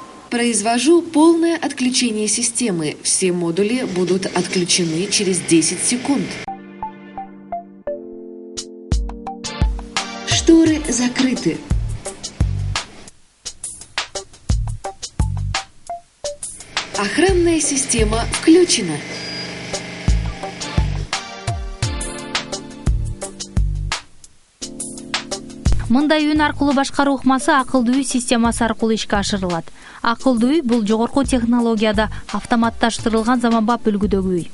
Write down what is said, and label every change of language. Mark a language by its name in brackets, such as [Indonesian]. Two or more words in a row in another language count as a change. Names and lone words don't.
[Russian] Произвожу полное отключение системы. Все модули будут отключены через 10 секунд. Шторы закрыты. Охранная система включена. [Kyrgyz] Мындай үн аркылуу башкаруу ыкмасы акылдуу үй системасы аркылуу ишке ашырылат. Акылдуу үй бул жогорку технологияда автоматташтырылган заманбап үлгүдөгү үй.